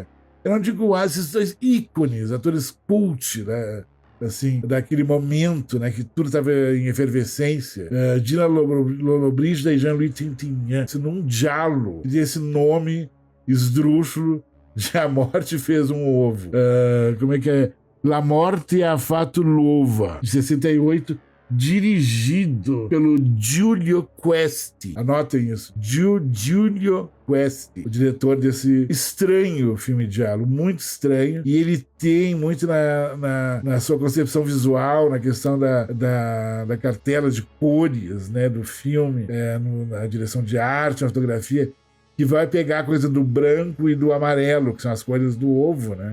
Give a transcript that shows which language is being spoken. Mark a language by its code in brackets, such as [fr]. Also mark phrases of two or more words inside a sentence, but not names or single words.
[pt] Eu não digo esses dois ícones, atores cult, né? Assim, daquele momento, né, que tudo estava em efervescência. Dina Lollobrigida e Jean-Louis Trintignant, num giallo, que tem esse nome esdrúxulo de A Morte Fez um Ovo. Como é que é? La Morte ha fatto l'uova, de 68, dirigido pelo Giulio Questi. Anotem isso. Giulio Questi, o diretor desse estranho filme de giallo, muito estranho. E ele tem muito na sua concepção visual, na questão da cartela de cores, né, do filme, na direção de arte, na fotografia, que vai pegar a coisa do branco e do amarelo, que são as cores do ovo, né?